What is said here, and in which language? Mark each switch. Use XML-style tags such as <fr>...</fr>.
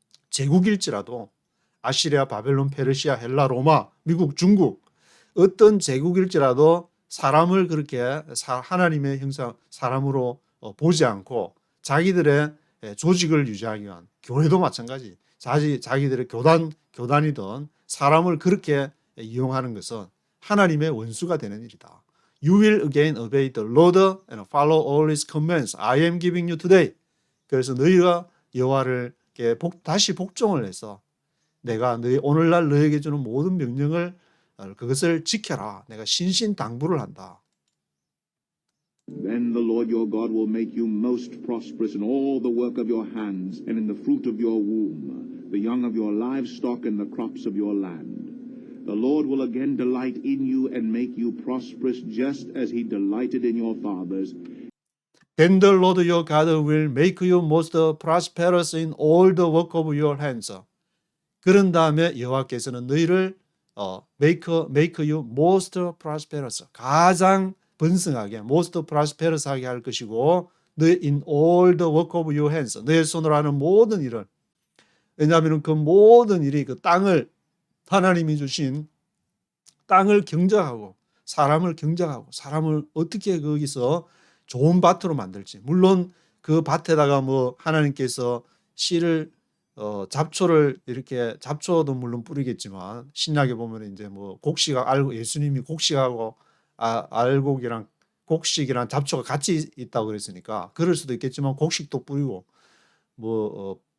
<ko>제국일지라도 아시리아, 바벨론, 페르시아, 헬라, 로마, 미국, 중국 어떤 제국일지라도 사람을 그렇게 하나님의 형상 사람으로 보지 않고 자기들의 조직을 유지하기 위한 교회도 마찬가지 자기들의 교단이든 사람을 그렇게 이용하는 것은 하나님의 원수가 되는 일이다.</ko> <en>You will again obey the Lord and follow all his commands I am giving you today.</en> <ko>그래서 너희가 여호와를 다시 복종을 해서 내가 오늘날 너에게 주는 모든 명령을 그것을 지켜라. 내가 신신당부를 한다.</ko> <en>Then the Lord your God will make you most prosperous in all the work of your hands and in the fruit of your womb, the young of your livestock and the crops of your land. The Lord will again delight in you and make you prosperous just as he delighted in your fathers. Then the Lord your God will make you most prosperous in all the work of your hands.</en> <ko>그런 다음에 여호와께서는 너희를</ko> <en>make you most prosperous.</en> <ko>가장 번성하게,</ko> <en>most prosperous하게</en> <ko>할 것이고,</ko> <en>in all the work of your hands.</en> <ko>너의 손으로 하는 모든 일을. 왜냐하면 그 모든 일이 그 땅을 하나님이 주신 땅을 경작하고 사람을 경작하고 사람을 어떻게 거기서 좋은 밭으로 만들지. 물론 그 밭에다가 뭐 하나님께서 씨를 잡초를 이렇게 잡초도 물론 뿌리겠지만 신약에 보면 이제 뭐 예수님이 곡식하고 알곡이랑 곡식이랑 잡초가 같이 있다고 그랬으니까 그럴 수도 있겠지만 곡식도 뿌리고 뭐</ko>